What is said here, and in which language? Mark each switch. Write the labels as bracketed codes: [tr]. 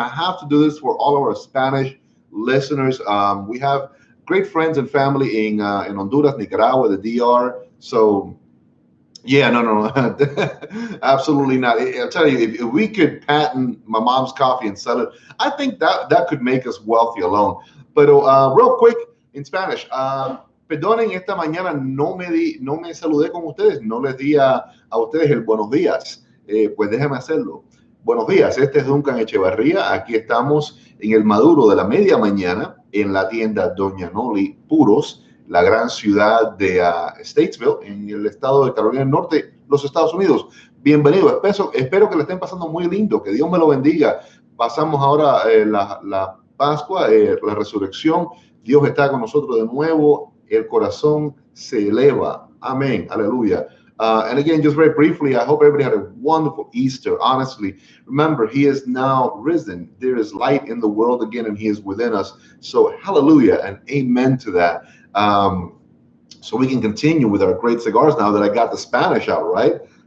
[en] I have to do this for all of our Spanish listeners. We have great friends and family in Honduras, Nicaragua, the DR. So yeah, no, absolutely not. I'll tell you, if we could patent my mom's coffee and sell it, I think that could make us wealthy alone. But real quick, in Spanish, [es] perdonen, esta mañana no me saludé con ustedes, no les di a ustedes el buenos días. Pues déjenme hacerlo. Buenos días, este es Duncan Echevarría. Aquí estamos en el Maduro de la media mañana en la tienda Doña Noli Puros, la gran ciudad de Statesville, en el estado de Carolina del Norte, los Estados Unidos. Bienvenido, espero que le estén pasando muy lindo, que Dios me lo bendiga. Pasamos ahora la Pascua, la resurrección. Dios está con nosotros de nuevo, el corazón se eleva. Amén, aleluya. [en] And again, just very briefly, I hope everybody had a wonderful Easter. Honestly, remember, he is now risen. There is light in the world again, and he is within us. So hallelujah and amen to that. So we can continue with our great cigars now that I got the Spanish out, right?